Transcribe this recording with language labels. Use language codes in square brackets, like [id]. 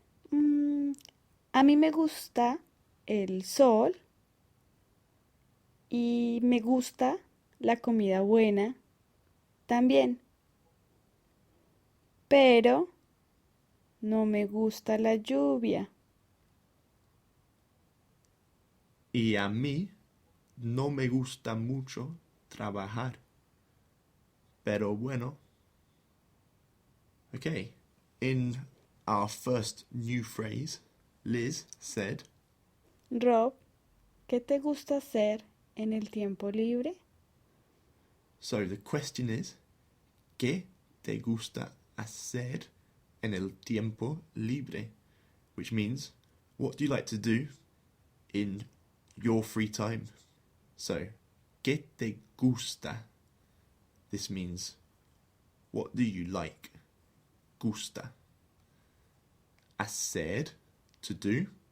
[es] Mm, a mí me gusta el sol y me gusta la comida buena también, pero no me gusta la lluvia. Y a mí no me gusta mucho trabajar. Pero bueno. [en] Okay, in our first new phrase, Liz said, [es] Rob, ¿qué te gusta hacer en el tiempo libre? [en] so the question is, [es] ¿qué te gusta hacer en el tiempo libre? [en] Which means, what do you like to do in your free time? So, [es] ¿qué te gusta? [en] This means, what do you like? [es] Gusta. Hacer, [en] to do.